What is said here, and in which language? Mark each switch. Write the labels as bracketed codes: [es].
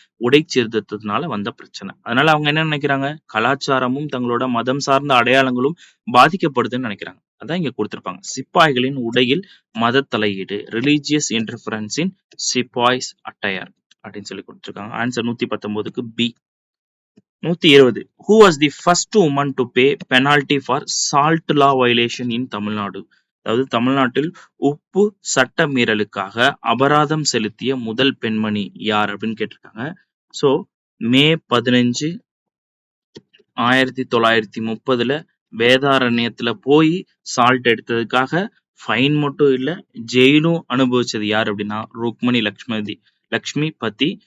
[ta] உடை சீர்திருத்தத்தினால வந்த பிரச்சனை. அதனால அவங்க என்ன நினைக்கிறாங்க, கலாச்சாரமும் தங்களோட மதம் சார்ந்த அடையாளங்களும் பாதிக்கப்படுதுன்னு நினைக்கிறாங்க. அதான் இங்க கொடுத்திருப்பாங்க. சிப்பாய்களின் உடையில் மத தலையீடு, [en] religious interference in sepoys attire [ta] அப்படின்னு சொல்லி கொடுத்திருக்காங்க. Answer 119க்கு B. [en] 120 who was the first woman to pay penalty for salt law violation in Tamil Nadu. [ta] அதாவது தமிழ்நாட்டில் உப்பு சட்ட மீறலுக்காக அபராதம் செலுத்திய முதல் பெண்மணி யார் அப்படின்னு கேட்டிருக்காங்க. ஸோ மே 15 1930 வேதாரண்யத்துல போய் சால்ட் எடுத்ததுக்காக ஃபைன் மட்டும் இல்ல ஜெயிலும் அனுபவிச்சது யார் அப்படின்னா ருக்மணி லக்ஷ்மிபதி.